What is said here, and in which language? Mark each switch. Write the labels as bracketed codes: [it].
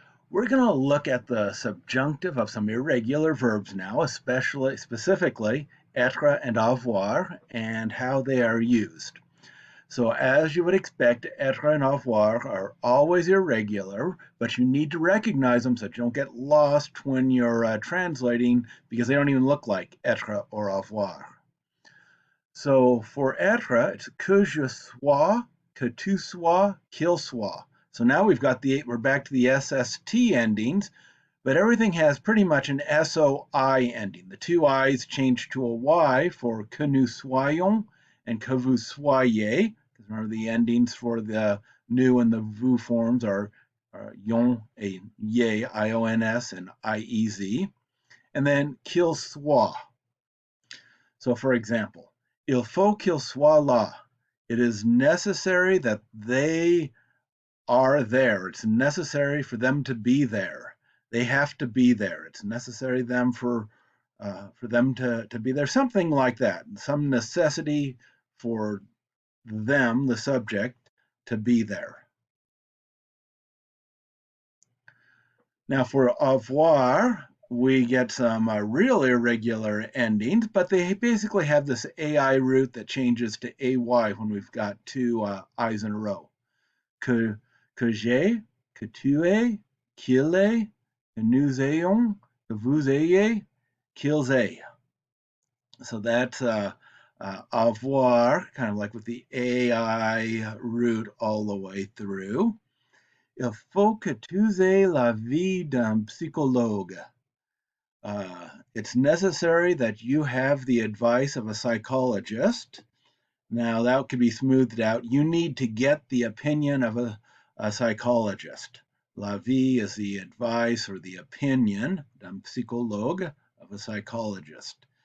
[en] We're going to look at the subjunctive of some irregular verbs now, specifically être and avoir, and how they are used. So as you would expect, être and avoir are always irregular, but you need to recognize them so that you don't get lost when you're translating because they don't even look like être or avoir. So for être, it's [fr] que je sois, que tu sois, qu'il soit. [en] So now we're back to the SST endings, but everything has pretty much an SOI ending. The two I's change to a Y for [fr] que nous soyons [en] and [fr] que vous soyez. [en] Because remember the endings for the nous and the vous forms are yon, a ye, IONS, and IEZ. And then [fr] qu'il soit. [en] So for example, [fr] il faut qu'il soit là. [en] It is necessary that they are there. It's necessary for them to be there. They have to be there. It's necessary for them to be there. Something like that. Some necessity for them, the subject, to be there. Now for avoir, we get some real irregular endings, but they basically have this AI root that changes to AY when we've got two I's in a row. [fr] Que j'ai, que tu aies, qu'il ait, que nous ayons, que vous ayez, qu'ils aient. [en] So that's avoir, kind of like with the AI root all the way through. [fr] Il faut que tu aies la vie d'un psychologue. [en] It's necessary that you have the advice of a psychologist. Now, that could be smoothed out. You need to get the opinion of a psychologist. [fr] La vie [en] is the advice or the opinion, [fr] d'un psychologue, [en] of a psychologist.